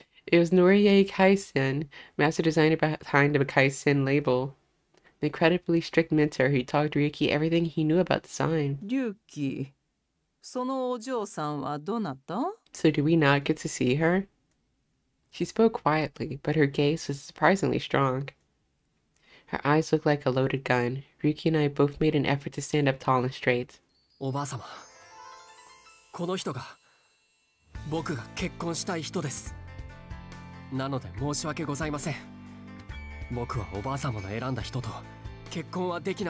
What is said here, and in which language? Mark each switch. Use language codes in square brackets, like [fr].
[en] It was Norie Kaisen, master designer behind the Kaisen label. The incredibly strict mentor who taught Ryuki everything he knew about design. [ja] 龍騎、そのお嬢さんはどなた？ [en] So do we not get to see her? She spoke quietly, but her gaze was surprisingly strong. Her eyes looked like a loaded gun. Ryuki and I both made an effort to stand up tall and straight. [ja] おばあ様。この人が僕が結婚したい人です。なので申し訳ございません。僕はおばあ様の選んだ人と結婚はできな。